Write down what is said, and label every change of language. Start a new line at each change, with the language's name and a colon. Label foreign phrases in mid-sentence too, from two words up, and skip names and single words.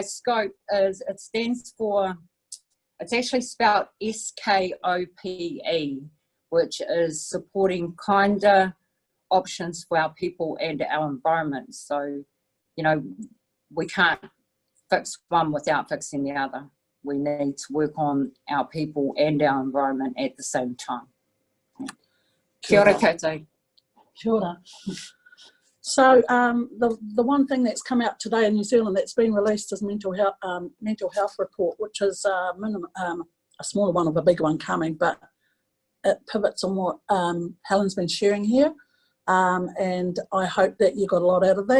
English: SCOPE is, it stands for, it's actually spelled SKOPE, which is supporting kinder options for our people and our environment. So, you know, we can't fix one without fixing the other. We need to work on our people and our environment at the same time. Yeah.
Māori: Kia ora koutou. Kia ora.
English: So the one thing that's come out today in New Zealand that's been released is mental health report, which is a smaller one of a big one coming, but it pivots on what Helen's been sharing here, and I hope that you got a lot out of that.